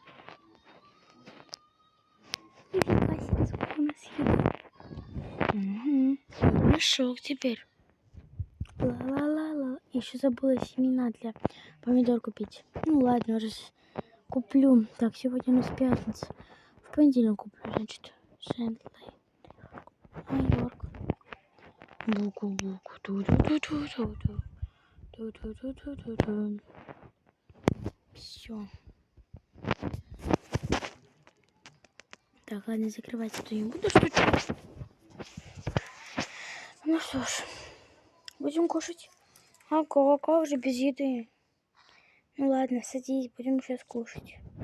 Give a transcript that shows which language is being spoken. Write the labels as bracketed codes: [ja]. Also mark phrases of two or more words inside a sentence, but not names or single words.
[ru] Нифига себе, сколько у нас еды. Хорошо теперь. Ла-ла-ла-ла. Еще забыла семена для помидор купить. Ну ладно, уже куплю. Так, сегодня у нас пятница. В понедельник куплю, значит. Сентлей. Майорк. Буку-буку. Ту-ду-ду-ду-ду-ду. Ту-ду-ду-ду-ду-ду. Все. Так, ладно, закрывать это не буду стучать. Ну что ж, будем кушать. А как же без еды? Ну ладно, садись, будем сейчас кушать.